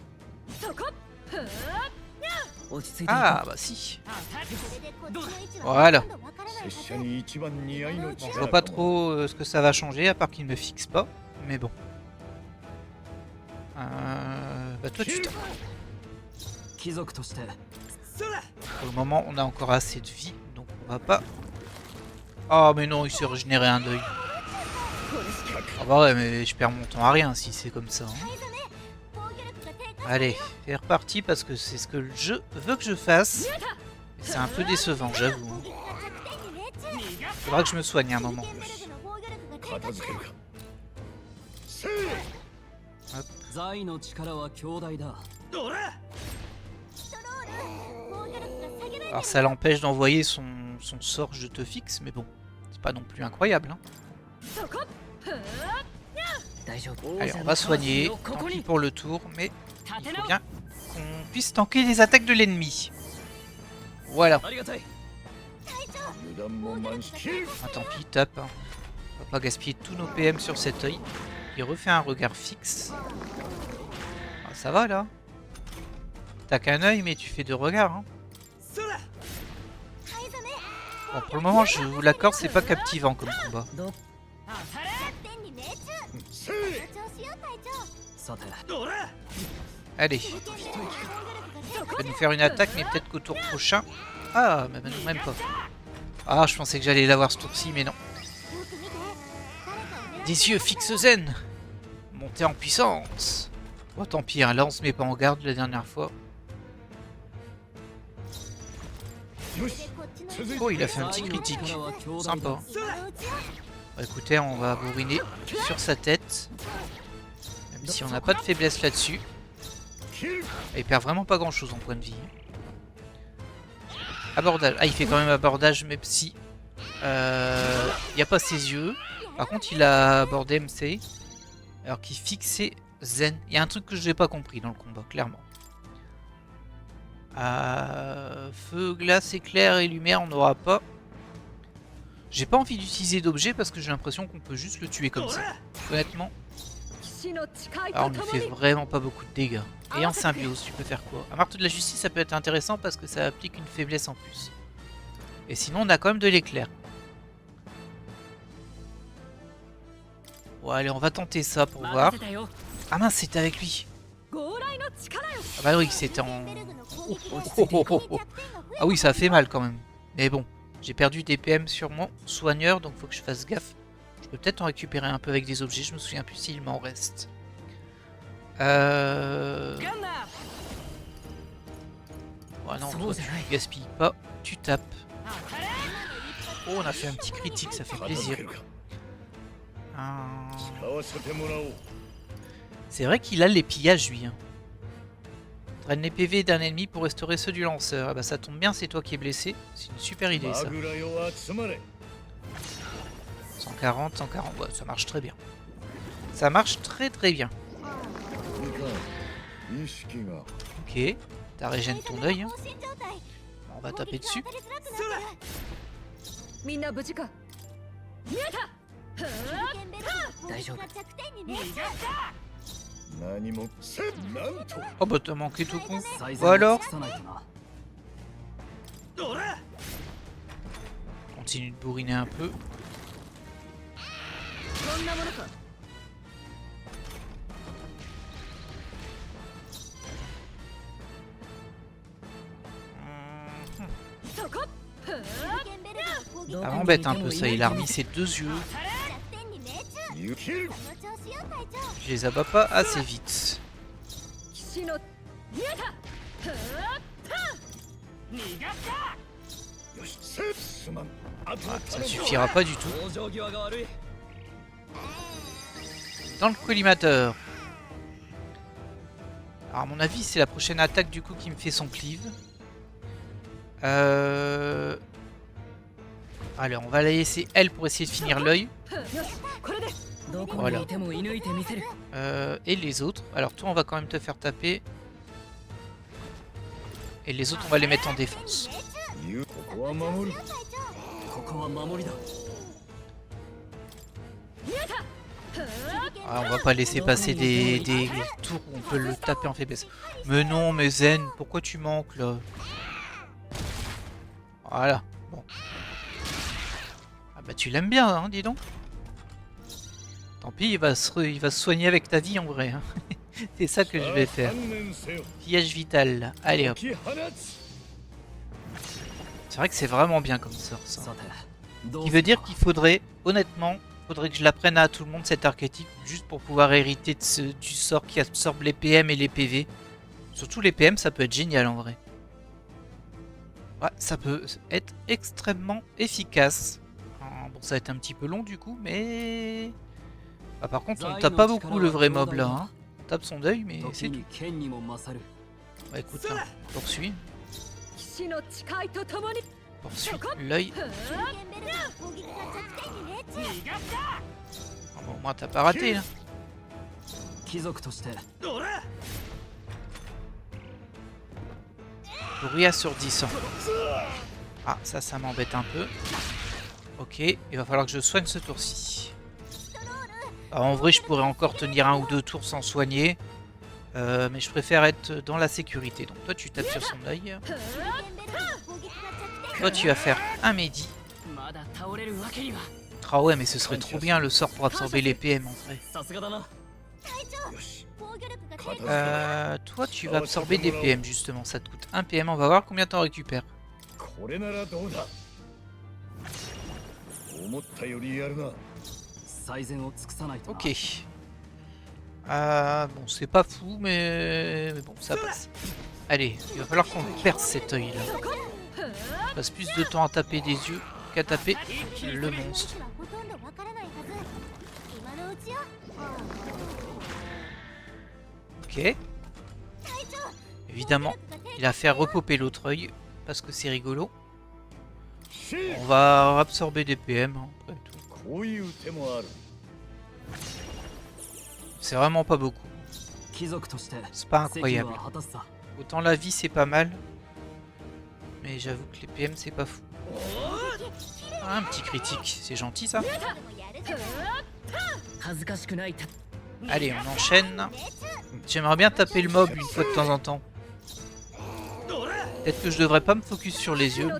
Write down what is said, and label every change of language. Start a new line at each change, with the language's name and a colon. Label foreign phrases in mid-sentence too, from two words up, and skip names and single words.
Japanese: そこ落ち着いていこう
French: Ah bah si.
Japanese: それでこっちの位置は
French: Voilà.
Japanese: ほとんどわからない拙者に一番似合いの
French: Bon, je
Japanese: 力
French: vois pas trop ce que ça va changer, à part qu'il ne me fixe pas. Mais bon. Bah toi tu tapes.
Japanese: 貴族として
French: Pour le moment, on a encore assez de vie, donc on va pas... Oh mais non, il s'est régénéré un deuil. Ah bah ouais, mais je perds mon temps à rien si c'est comme ça. Hein.
Japanese: 防御力が低下
French: Allez, c'est reparti parce que c'est ce que le jeu veut que je fasse. C'est un peu décevant, j'avoue.
Japanese: 攻撃が弱点に命中
French: Faudra que je me soigne un moment.
Japanese: シュリケンベルグの防御力が低下片付けるかせい財の力は強大だストロール防御力が下げられ
French: Alors ça l'empêche d'envoyer son sort je te fixe, mais bon, c'est pas non plus incroyable. Hein.
Japanese: そこ大丈夫
French: Allez, on va soigner, tant pis pour le tour, mais
Japanese: 立て
French: il
Japanese: 直
French: faut bien qu'on puisse tanker les attaques de l'ennemi. Voilà.
Japanese: ありがたい油断も慢心
French: Ah, tant pis, tape. Hein. On va pas gaspiller tous nos PM sur cet œil. Il refait un regard fixe. Ah, ça va là. T'as qu'un œil, mais tu fais deux regards. Hein. Bon, pour le moment, je vous l'accorde, c'est pas captivant comme combat.
Japanese: 当たれ弱点に命中せい調子よ隊長さて
French: Allez,
Japanese: シュリケンベルグの防御力が低
French: il va nous faire une attaque, mais peut-être qu'au tour prochain... Ah, mais non, même pas. Ah, je pensais que j'allais l'avoir ce tour-ci, mais non.
Japanese: 下よく見て誰かを狙って
French: Des yeux fixes zen. Montée en puissance. Oh, tant pis, hein, là on se met pas en garde la dernière fois.
Japanese: よしこっちの続いて
French: Oh, il a fait un petit
Japanese: 財の
French: critique.
Japanese: 力は強大
French: Sympa.
Japanese: だ今のうちよ
French: Bah, écoutez, on va bourriner sur sa tête. Même si on n'a pas de faiblesse là-dessus.
Japanese: 切る
French: Il perd vraiment pas grand-chose en point de vie. Abordage. Ah, il fait quand même abordage, même si... Il n'y a pas ses yeux. Par contre, il a abordé MC. Alors qu'il fixait Zen. Il y a un truc que je n'ai pas compris dans le combat, clairement. Feu, glace, éclair et lumière, on n'aura pas. J'ai pas envie d'utiliser d'objets parce que j'ai l'impression qu'on peut juste le tuer comme ça. Honnêtement,
Japanese: 騎士の誓い
French: alors
Japanese: と
French: on lui
Japanese: とも
French: fait
Japanese: に
French: vraiment pas beaucoup de dégâts. Et en symbiose, tu peux faire quoi? Un marteau de la justice, ça peut être intéressant parce que ça applique une faiblesse en plus. Et sinon, on a quand même de l'éclair. Bon, allez, on va tenter ça pour voir.
Japanese: 任せたよ
French: Ah mince, c'était avec lui.
Japanese: 強雷の力よ
French: Ah bah oui, c'était en... Ah oui, ça a fait mal quand même. Mais bon, j'ai perdu des PM sur mon soigneur, donc faut que je fasse gaffe. Je peux peut-être en récupérer un peu avec des objets, je me souviens plus s'il m'en reste.
Japanese: ガンナー
French: Ouais, non, toi, tu gaspilles pas, tu tapes. Oh, on a fait un petit critique, ça fait
Japanese: 片付
French: plaisir.
Japanese: けるか
French: Ah.
Japanese: 使わせてもらおう
French: C'est vrai qu'il a les pillages, lui. Hein. Draine les PV d'un ennemi pour restaurer ceux du lanceur. Ah bah ça tombe bien, c'est toi qui es blessé. C'est une super idée,
Japanese: マ
French: ça.
Japanese: グラよ集まれ
French: 140, 140, ouais, ça marche très bien. Ça marche très très bien.
Japanese: いかん意識が
French: Ok, t'as régène ton œil. Hein.
Japanese: 放心状態
French: On va taper dessus.
Japanese: 攻撃が当たりづらくなってるみんな無事か。見えたふシュリケンベルグの攻撃が弱点に命中何もせなんと
French: Oh bah t'as manqué tout con.
Japanese: 最
French: Ou
Japanese: 善を
French: alors
Japanese: 尽くさないとな
French: Continue de bourriner un peu.
Japanese: そんなものか。 そこ。無限ベルトの攻撃
French: Ça m'embête un peu ça, il a remis ses deux yeux.
Japanese: 弱点に命中。ゆきる。その調子よ隊長。
French: Je les abats pas assez vite.
Japanese: 騎士の見えた。逃がした。よし、すまん。あとは
French: Ah, ça
Japanese: 頼む。
French: suffira pas du tout.
Japanese: 往生際が悪い。
French: Dans le collimateur. Alors à mon avis c'est la prochaine attaque du coup qui me fait son cleave. Alors on va la laisser elle pour essayer de finir l'œil.
Japanese: よし、これで。どこ
French: Voilà.
Japanese: にいても射抜いてみせる。
French: Et les autres. Alors toi on va quand même te faire taper. Et les autres on va les mettre en défense.
Japanese: ゆここは守る。ここは守りだ。
French: Ah, on va pas laisser passer des tours où on peut le taper en faiblesse. Mais non, mais Zen, pourquoi tu manques là? Voilà, bon. Ah bah tu l'aimes bien, hein, dis donc. Tant pis, il va se soigner avec ta vie en vrai. Hein. C'est ça que je vais faire.
Japanese: 観念せよ。
French: Pillage vital. Allez hop.
Japanese: 解き放つ。
French: C'est vrai que c'est vraiment bien comme sort ça.
Japanese: さて、どう
French: Il veut dire qu'il faudrait, honnêtement, faudrait que je l'apprenne à tout le monde cet archétype juste pour pouvoir hériter de du sort qui absorbe les PM et les PV. Surtout les PM, ça peut être génial en vrai. Ouais, ça peut être extrêmement efficace. Bon, ça va être un petit peu long du coup, mais... Ah, par contre, on tape pas beaucoup le vrai mob là. Hein. On tape son deuil, mais c'est
Japanese: 時
French: tout.
Japanese: に剣にも勝る。
French: Bah écoute, hein, poursuis.
Japanese: 騎士の誓いとともに。
French: Poursuis l'œil.
Japanese: 無限ベルトの攻撃が弱点に命中。逃がした。
French: Ah, bon, au moins t'as pas raté là.
Japanese: 貴族として
French: Bruit assourdissant. Ah, ça m'embête un peu. Ok, il va falloir que je soigne ce tour-ci. Alors, en vrai, je pourrais encore tenir un ou deux tours sans soigner. Mais je préfère être dans la sécurité. Donc toi, tu tapes sur son œil.
Japanese: 無限ベルトの攻撃が弱点。
French: Toi, tu vas faire un Mehdi.
Japanese: まだ倒れるわけには。
French: Ah ouais, mais ce serait trop bien le sort pour absorber les PM en vrai.
Japanese: さすがだな。隊長。よし。防御力が低下。
French: Toi, tu vas absorber des PM justement. Ça te coûte 1 PM. On va voir combien t'en récupères.
Japanese: これならどうだ。思ったよりやるな。最善を尽くさないとな。
French: Ok. Bon, c'est pas fou, mais bon, ça passe. Allez, il va falloir qu'on perce cet œil là. On passe plus de temps à taper des yeux qu'à taper le monstre.
Japanese: はほとんどわからないはず。今のうちよ。
French: Ok.
Japanese: 隊長。
French: Évidemment, il a fait repopper l'autre œil parce que c'est rigolo.
Japanese: し。
French: On va absorber des PM. Hein, après tout.
Japanese: こういう手もある。
French: C'est vraiment pas beaucoup.
Japanese: 貴族として
French: C'est pas
Japanese: 責
French: incroyable.
Japanese: 務は果たすさ。
French: Autant la vie c'est pas mal. Mais j'avoue que les PM c'est pas fou. Ah, un petit critique, c'est gentil ça.
Japanese: でもやるじゃない。恥ずかしくないた。
French: Allez, on enchaîne. J'aimerais bien taper le mob une fois de temps en temps. Peut-être que je devrais pas me focus sur les yeux.